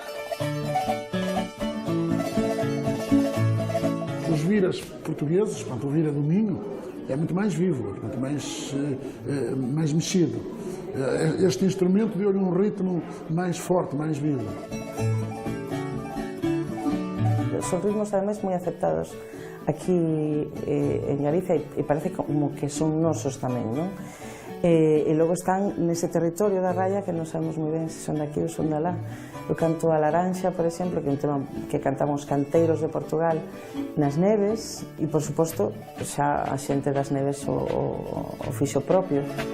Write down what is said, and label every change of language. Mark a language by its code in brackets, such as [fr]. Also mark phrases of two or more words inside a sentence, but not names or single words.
[pt] Os viras portugueses, o vira do Minho, é muito mais vivo, muito mais mexido. Este instrumento deu-lhe um ritmo mais forte, mais vivo. [gl] Son ritmos además moi aceptados aquí en Galicia e parece como que son nosos tamén, non? E logo están nese territorio da raya que non sabemos moi ben se son de aquí ou son de alá. Eu canto a Laranxa, por exemplo, que é un tema que cantamos canteiros de Portugal nas neves e, por suposto, xa a xente das neves o fixo propio.